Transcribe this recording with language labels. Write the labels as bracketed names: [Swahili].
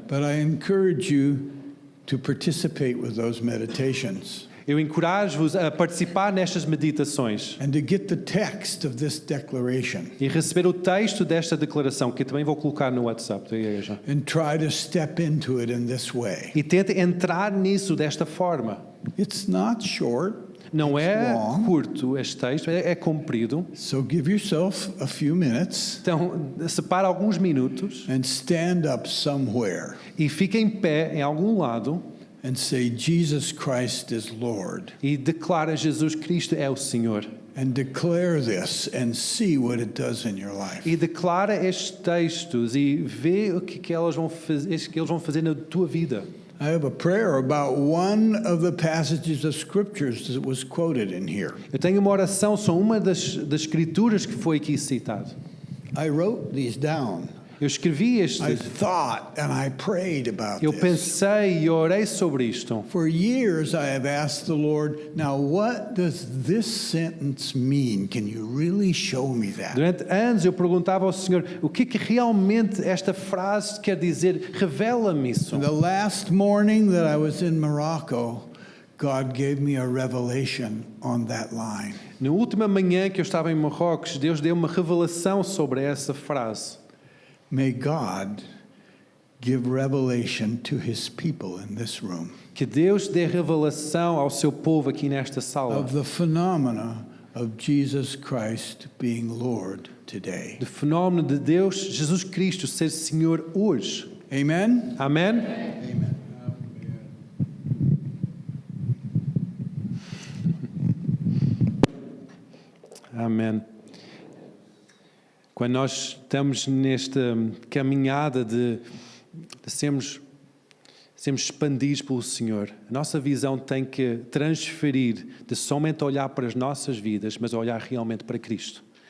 [English] But I encourage you to participate with those meditations. [Portuguese] Eu encorajo-vos a participar nestas meditações [English] and to get the text of this declaration. [Portuguese] E receber o texto desta declaração, que eu também vou colocar no WhatsApp da igreja. [English] And try to step into it in this way. [Portuguese] E tente entrar nisso desta forma. [English] It's not short. [Portuguese] Não é curto este texto, é comprido. [English] So give yourself a few minutes. [Portuguese] Então, separa alguns minutos. [English] And stand up somewhere. [Portuguese] E fica em pé em algum lado. [English] And say, Jesus Christ is Lord. [Portuguese] E declara Jesus Cristo é o Senhor. [English] And declare this and see what it does in your life. [Portuguese] E declara estes textos e vê o que eles vão fazer na tua vida. [English] I have a prayer about one of the passages of scriptures that was quoted in here. [Portuguese] Eu tenho uma oração sobre uma das escrituras que foi aqui citado. [English] I wrote these down. [Portuguese] Eu escrevi este. [English] I thought and I prayed about [Portuguese] Eu [English] this. [Portuguese] pensei e orei sobre isto. [English] For years I have asked the Lord, now what does this sentence mean? Can you really show me that? [Portuguese] Durante anos eu perguntava ao Senhor, o que realmente esta frase quer dizer? Revela-me isso. [English] And the last morning that I was in Morocco, God gave me a revelation on that line. [Portuguese] Na última manhã que eu estava em Marrocos, Deus deu uma revelação sobre essa frase. [English] May God give revelation to his people in this room. [Portuguese] Que Deus dê revelação ao seu povo aqui nesta sala. [English] Of the phenomena of Jesus Christ being Lord today. [Portuguese] Do fenómeno de Deus, Jesus Cristo ser Senhor hoje. [English] Amen. Amen. Amen. [Portuguese] Amém. Quando nós estamos nesta caminhada de sermos expandidos pelo Senhor, a nossa visão tem que transferir de somente olhar para as nossas vidas, mas olhar realmente para Cristo.